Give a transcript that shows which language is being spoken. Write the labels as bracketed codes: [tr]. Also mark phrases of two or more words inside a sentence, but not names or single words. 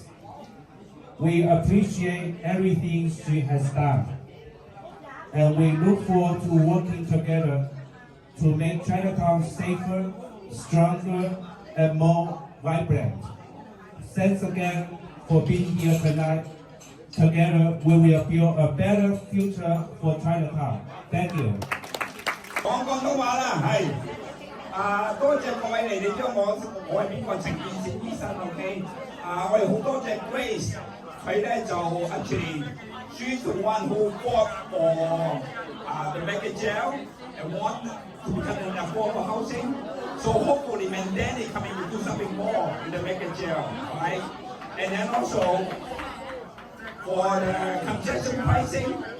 [en] We appreciate everything she has done, and we look forward to working together to make Chinatown safer, stronger, and more vibrant. Thanks again for being here tonight. Together, we will build a better future for Chinatown. Thank you. [yue] 講廣東話啦，係多謝各位嚟，你將我係邊個陳建成醫生 ，OK？我哋好多謝 Grace， 佢咧就 [en] actually she's the one who fought for the mega jail and won to become an affordable housing. So hopefully, Mandani coming to do something more in the mega jail, right? And then also for the concession pricing.